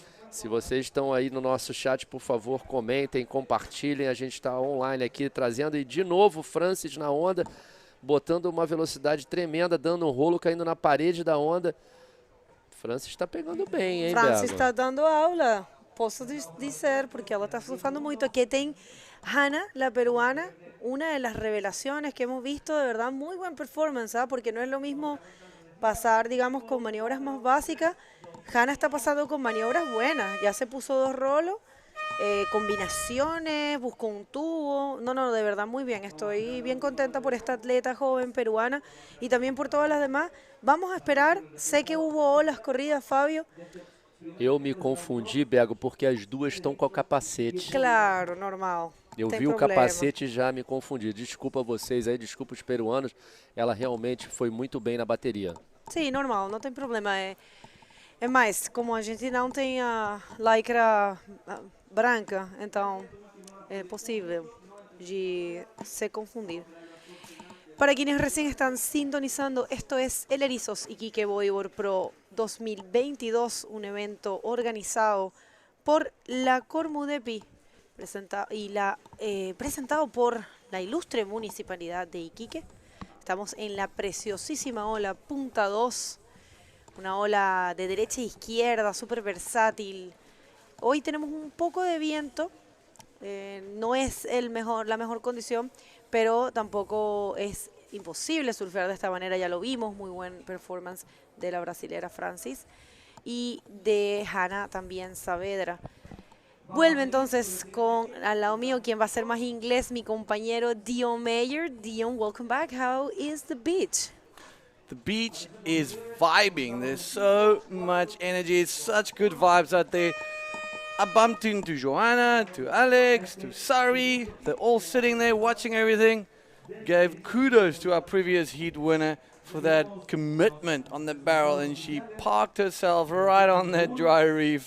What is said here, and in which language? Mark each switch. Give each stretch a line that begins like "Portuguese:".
Portuguese: Se vocês estão aí no nosso chat, por favor, comentem, compartilhem. A gente está online aqui trazendo. E de novo, Francis na onda, botando uma velocidade tremenda, dando um rolo, caindo na parede da onda. Francis está pegando bem, hein, Francis está dando aula, posso dizer, porque ela está surfando muito.
Spanish: Aquí tem Hannah, la peruana, una de las revelaciones que hemos visto, de verdad, muy buen performance, porque no es lo mismo pasar, digamos, con maniobras más básicas. Hannah está pasando con maniobras buenas, ya se puso 2 rolos, combinaciones, buscó un tubo. No, de verdad muy bien. Estoy bien contenta por esta atleta joven peruana y también por todas las demás. Vamos a esperar. Sé que hubo olas corridas, Fábio.
Portuguese: Eu me confundi, Bego, porque as duas estão com o capacete. Claro, normal. Eu vi o capacete e já me confundi. Desculpa vocês aí, desculpa os peruanos. Ela realmente foi muito bem na bateria. Sim, normal, não tem problema. É mais, como a gente não tem a lycra branca, então é possível de se confundir.
Spanish: Para quienes recién están sintonizando, esto es el Erizos Iquique Bodyboard Pro 2022, un evento organizado por la Cormudepi presentado por la ilustre Municipalidad de Iquique. Estamos en la preciosísima ola Punta 2, una ola de derecha e izquierda, súper versátil. Hoy tenemos un poco de viento, no es la mejor condición, pero tampoco es imposible surfear de esta manera, ya lo vimos, muy buen performance de la brasilera Francis y de Hannah también Saavedra. Vuelve entonces al lado mío, quien va a ser más inglés, mi compañero Dion Mayer.
English: Dion, welcome back. How is the beach? The beach is vibing. There's so much energy, such good vibes out there. I bumped into Joanna, to Alex, to Sari. They're all sitting there watching everything. Gave kudos to our previous heat winner for that commitment on the barrel, and she parked herself right on that dry reef.